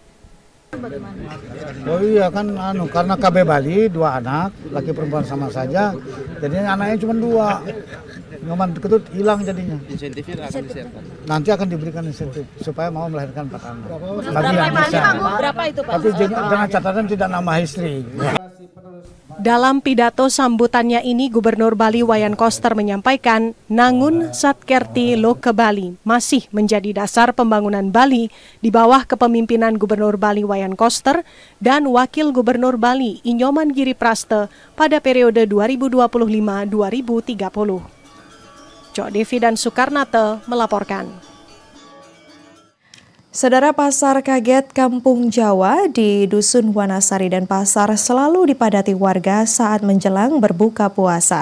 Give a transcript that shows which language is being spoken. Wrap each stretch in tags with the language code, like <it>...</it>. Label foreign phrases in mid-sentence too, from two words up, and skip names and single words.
<id>Oh iya kan, karena KB Bali 2 anak, laki perempuan sama saja, jadinya anaknya cuma 2. Nyoman Ketut hilang jadinya. Insentifnya akan disiapkan. Nanti akan diberikan insentif supaya mau melahirkan 4 anak. Berapa itu Pak? Tapi dengan catatan tidak nama istri. Dalam pidato sambutannya ini, Gubernur Bali Wayan Koster menyampaikan Nangun Satkerti Loke Bali masih menjadi dasar pembangunan Bali di bawah kepemimpinan Gubernur Bali Wayan Koster dan Wakil Gubernur Bali Inyoman Giriprasta pada periode 2025-2030. Cok Devi dan Soekarnate melaporkan. Saudara, pasar kaget Kampung Jawa di Dusun Wanasari Denpasar selalu dipadati warga saat menjelang berbuka puasa.</id>